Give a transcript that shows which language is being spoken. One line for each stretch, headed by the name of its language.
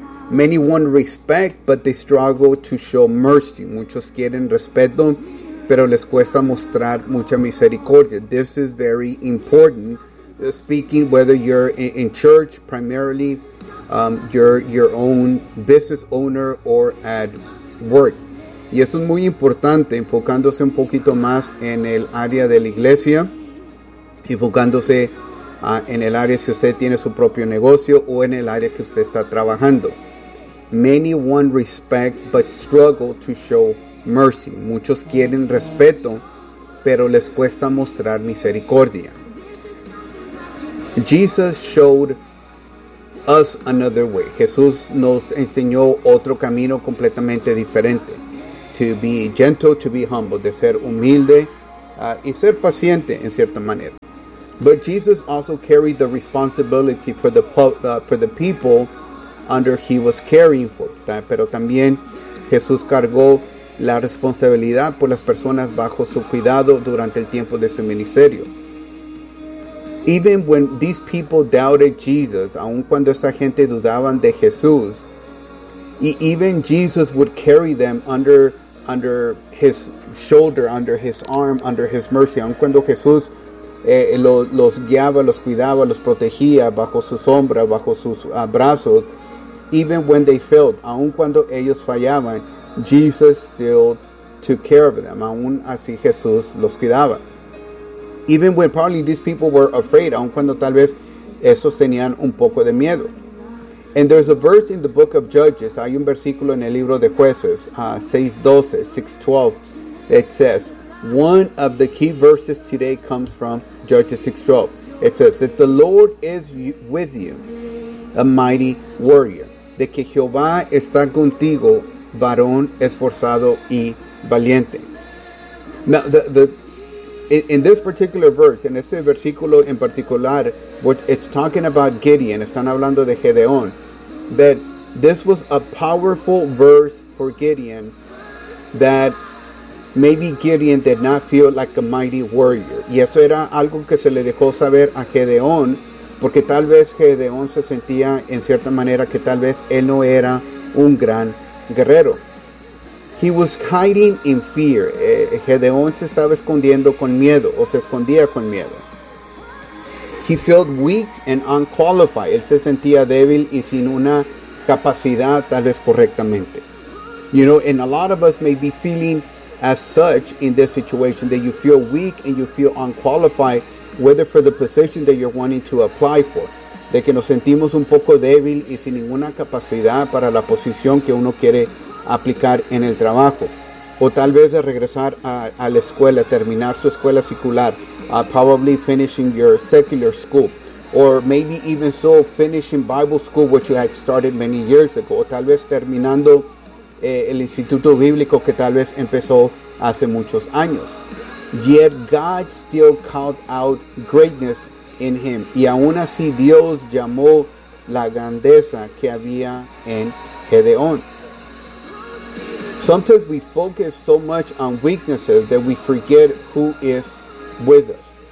English: Many want respect, but they struggle to show mercy.
Spanish: Muchos quieren respeto, pero les cuesta mostrar mucha misericordia.
English: This is very important. Speaking, whether you're in church, primarily, you're your own business owner, or at work.
Spanish: Y esto es muy importante, enfocándose un poquito más en el área de la iglesia, enfocándose en el área si usted tiene su propio negocio o en el área que usted está trabajando.
English: Many want respect but struggle to show mercy.
Spanish: Muchos quieren respeto, pero les cuesta mostrar misericordia.
English: Jesus showed us another way.
Spanish: Jesús nos enseñó otro camino completamente diferente.
English: To be gentle, to be humble,
Spanish: de ser humilde y ser paciente en cierta manera.
English: But Jesus also carried the responsibility for the people under he was caring for.
Spanish: Pero también Jesús cargó la responsabilidad por las personas bajo su cuidado durante el tiempo de su ministerio.
English: Even when these people doubted Jesus,
Spanish: aun cuando esa gente dudaban de Jesús,
English: even Jesus would carry them under his shoulder, under his arm, under his mercy.
Spanish: Aun cuando Jesús los guiaba, los cuidaba, los protegía bajo su sombra, bajo sus brazos,
English: even when they failed,
Spanish: aun cuando ellos fallaban,
English: Jesus still took care of them.
Spanish: Aun así Jesús los cuidaba.
English: Even when probably these people were afraid,
Spanish: aun cuando tal vez estos tenían un poco de miedo.
English: And there's a verse in the book of Judges,
Spanish: hay un versículo en el libro de Jueces,
English: 6:12, it says, one of the key verses today comes from Judges 6:12. It says that the Lord is with you, a mighty warrior.
Spanish: De que Jehová está contigo, varón esforzado y valiente.
English: Now, in this particular verse,
Spanish: en este versículo en particular,
English: which it's talking about Gideon,
Spanish: están hablando de Gedeón,
English: that this was a powerful verse for Gideon, that maybe Gideon did not feel like a mighty warrior.
Spanish: Y eso era algo que se le dejó saber a Gedeón, porque tal vez Gedeón se sentía en cierta manera que tal vez él no era un gran guerrero.
English: He was hiding in fear.
Spanish: Gedeón se estaba escondiendo con miedo, o se escondía con miedo.
English: He felt weak and unqualified.
Spanish: Él se sentía débil y sin una capacidad tal vez correctamente.
English: You know, and a lot of us may be feeling as such in this situation, that you feel weak and you feel unqualified, whether for the position that you're wanting to apply for.
Spanish: De que nos sentimos un poco débil y sin ninguna capacidad para la posición que uno quiere aplicar en el trabajo. O tal vez de regresar a la escuela, terminar su escuela secular,
English: probably finishing your secular school. Or maybe even so, finishing Bible school, which you had started many years ago.
Spanish: O tal vez terminando el instituto bíblico que tal vez empezó hace muchos años.
English: Yet God still called out greatness in him.
Spanish: Y aún así Dios llamó la grandeza que había en Gedeón.
English: Sometimes we focus so much on weaknesses that we forget who is with us.